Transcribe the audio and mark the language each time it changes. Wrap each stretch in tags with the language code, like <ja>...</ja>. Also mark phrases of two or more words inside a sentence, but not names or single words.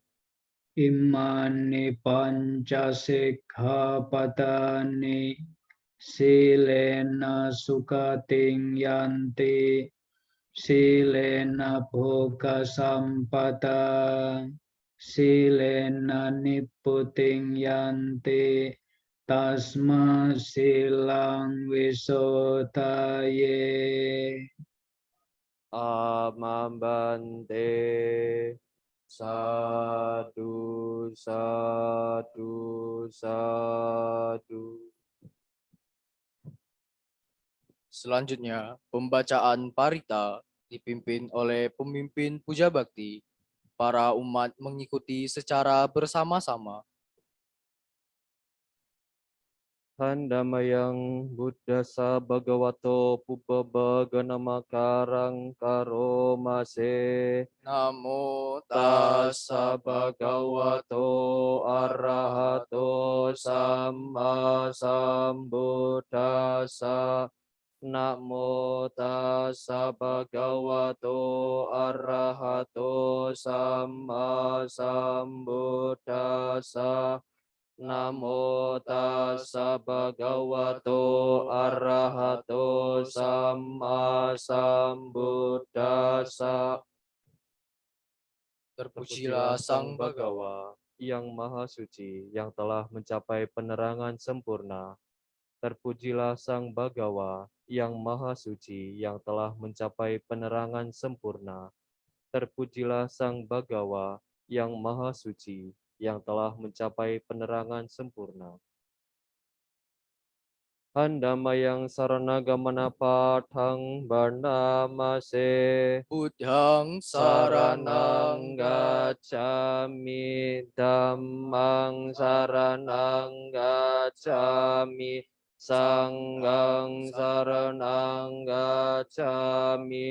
<pi>Imani panca sikkhapadani silena sukating yanti silena bhoga sampada silena nipputing yanti tasma silang visodaye. Amambante. Sadu, sadu, sadu.</pi> <id>Selanjutnya, pembacaan parita dipimpin oleh pemimpin puja bakti. Para umat mengikuti secara bersama-sama.</id> <pi>Handamayang Buddhasa Bhagavato Pubbabagana Karang Karomase. Namo Tassa Bhagavato Arahato Samma Sambuddhassa. Namo tassa bhagavato arahato samma sambuddhassa. Namo tassa bhagavato arahato samma sambuddhassa.</pi> <id>Terpujilah Sang Bhagawa, yang Maha Suci, yang telah mencapai penerangan sempurna. Terpujilah Sang Bhagawa, yang Maha Suci, yang telah mencapai penerangan sempurna. Terpujilah Sang Bhagawa, yang Maha Suci, yang telah mencapai penerangan sempurna.</id> <pi>Handamayang Saranagamana Pathang Barnamase. Buddhang Saranang Saranang gacchami, Dhammang saranang gacchami, Sanghang saranang gacchami,</pi>